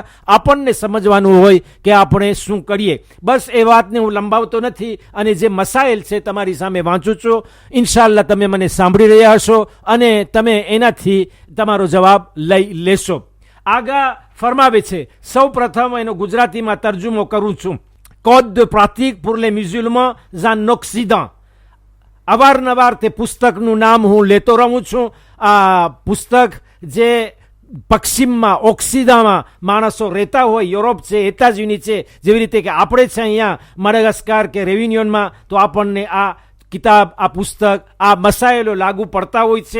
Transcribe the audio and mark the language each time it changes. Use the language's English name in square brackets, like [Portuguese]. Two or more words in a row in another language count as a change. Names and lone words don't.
[Gujarati] આપણને સમજવાનું હોય કે આપણે શું કરીએ. બસ એ વાતને હું લંબાવતો નથી અને જે મસાઇલ છે તમારી સામે વાંચું છું. ઇન્શાઅલ્લાહ તમે મને સાંભળી રહ્યા હશો અને તમે એનાથી તમારો જવાબ લઈ લેશો. આગા ફરમાવે છે, સૌ પ્રથમ એનો ગુજરાતીમાં તર્જુમો કરું છું. Code de pratique pour les musulmans en Occident. અવારનવાર તે પુસ્તકનું નામ હું લેતો રહું છું. આ પુસ્તક જે પશ્ચિમમાં, ઓક્સિદામાં માણસો રહેતા હોય, યુરોપ છે, એતાઝયુની છે, જેવી રીતે કે આપણે છે અહીંયા મડાગાસ્કાર કે રેવિનિયોનમાં, તો આપણને આ કિતાબ, આ પુસ્તક, આ મસાયલો લાગુ પડતા હોય છે.